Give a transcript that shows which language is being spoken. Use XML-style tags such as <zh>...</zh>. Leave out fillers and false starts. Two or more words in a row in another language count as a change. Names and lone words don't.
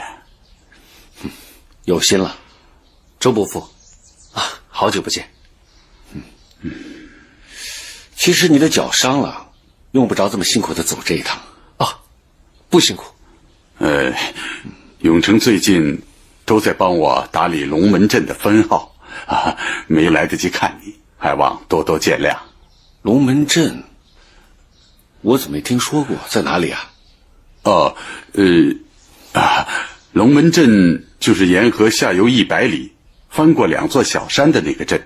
<zh>有心了，周伯父啊，好久不見。其實你的腳傷了，用不着這麼辛苦的走這一趟啊，不辛苦。永成最近都在幫我打理龍門鎮的分號啊，沒來得及看你，還望多多見諒。龍門鎮，我怎麼沒聽說過？在哪裡啊？龍門鎮就是沿河下游100里，翻過2座小山的那個鎮。</zh>